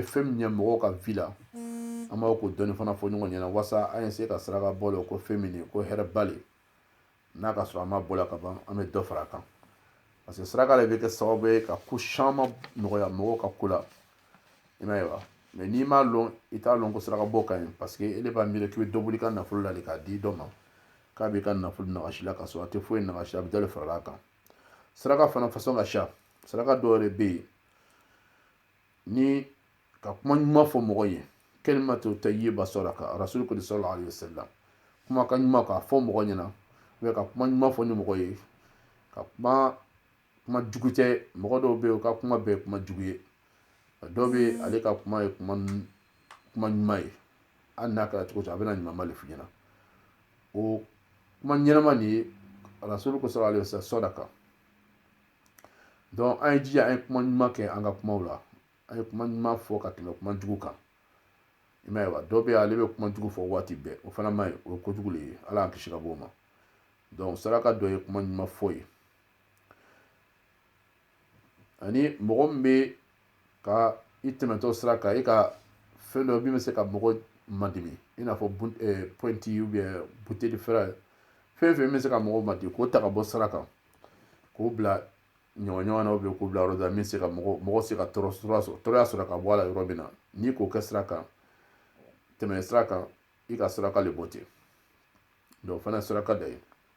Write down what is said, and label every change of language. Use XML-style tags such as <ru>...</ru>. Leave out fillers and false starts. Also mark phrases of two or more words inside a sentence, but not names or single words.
<bm>fɛn min ɲɛ mɔgɔw ka vie la an b'a ko dɔɔni fana fɔ ɲɔgɔn ɲɛna walasa an ye se ka saraka bɔ la ko fɛn min ye ko hɛrɛ ba le n'a ka sɔrɔ an ma bɔ la ka ban an bɛ dɔ fara a kan</bm> <fr>parce que</fr> <bm>saraka de bɛ kɛ sababu ye ka ko caman nɔgɔya mɔgɔw ka ko la i m'a ye wa mais n'i m'a lɔn i t'a lɔn ko saraka bɔ ka ɲi</bm> <fr>parce que</fr> <bm>e de b'a miiri k'i bɛ dɔ bɔ i ka nafolo la de k'a di dɔ ma k'a b'i ka nafolo nagasi la ka sɔrɔ a tɛ foyi nagasi a bɛ dɔ de farala a kan saraka fana façon ka ca saraka dɔw yɛrɛ bɛ yen ni ka kuma ɲuman fɔ mɔgɔ ye</bm> <ar>كلمة طيبة</ar> <bm>sadaka rasul ko</bm> <ar>صلى الله عليه وسلم</ar> <bm>kuma ka ɲuman k'a fɔ mɔgɔ ɲɛna ou ka kuma ɲuman fɔ ni mɔgɔ ye ka kuma jugu tɛ mɔgɔ dɔw bɛ yen o ka kuma bɛɛ kuma jugu ye dɔw bɛ ale ka kuma ye kuma ɲuman ye hali n'a kɛra cogo o cogo a bɛna ɲumanba de f'i ɲɛna o kuma ɲɛnama nin ye rasul ko</bm> <ar>صلى الله عليه وسلم</ar> <bm>sadaka donc an ye jija an ye kuma ɲuman kɛ an ka kumaw la an ye kuma ɲuman fɔ ka tɛmɛ kuma jugu kan i m'a ye wa dɔw bɛ yen ale bɛ kuma jugu fɔ waati bɛɛ o fana ma ɲi o ye kojugu le ye ala y'an kisi ka bɔ o ma donc saraka dɔ ye kuma ɲuman fɔ ye ani mɔgɔ min bɛ ka i tɛmɛtɔ sira kan i ka fɛn dɔ min bɛ se ka mɔgɔ madimi i n'a fɔ pointi</bm> <fr>ou bien bouteille de fer</fr> <bm>fɛn fɛn min bɛ se ka mɔgɔ madimi k'o ta ka bɔ sira kan k'o bila ɲɔgɔn na</bm> <fr>ou bien</fr> <bm>k'o bila yɔrɔ dɔ la min se ka mɔgɔ se ka tɔɔrɔya sɔrɔ ka bɔ a la yɔrɔ min na n'i k'o kɛ sira kan tɛmɛ sira kan i ka saraka le bɔ ten donc o fana ye saraka dɔ ye</bm>